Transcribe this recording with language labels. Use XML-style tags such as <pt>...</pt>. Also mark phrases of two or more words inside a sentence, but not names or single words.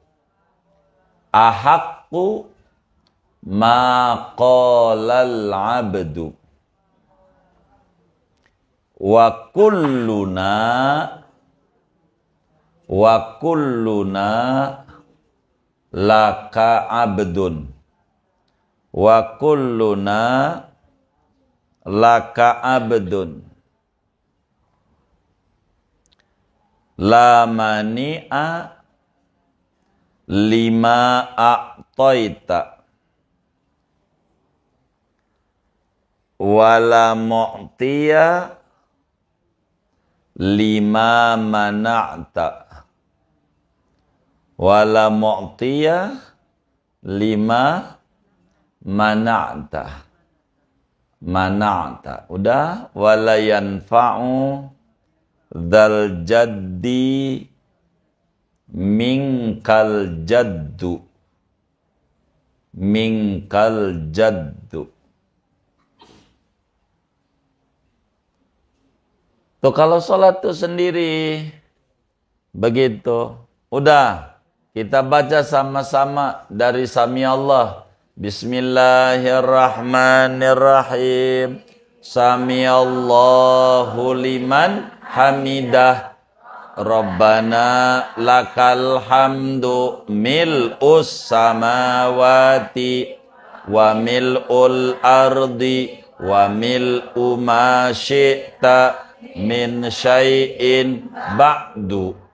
<ar>أحق ما قال العبد وكلنا لك عبد وكلنا laka abdun wa kulluna لك عبد لا مانع لما أعطيت ولا معطي لما منعت ولا معطي لما منعت udah. ولا ينفع ذا الجد منك الجد</ar> <id>tuh kalau sholat tuh sendiri begitu. Udah, kita baca sama-sama dari Sami Allah.</id> <ar>بسم الله الرحمن الرحيم. سمع الله لمن حمده. ربنا لك الحمد ملء السماوات وملء الأرض وملء ما شئت من شيء بعد</ar>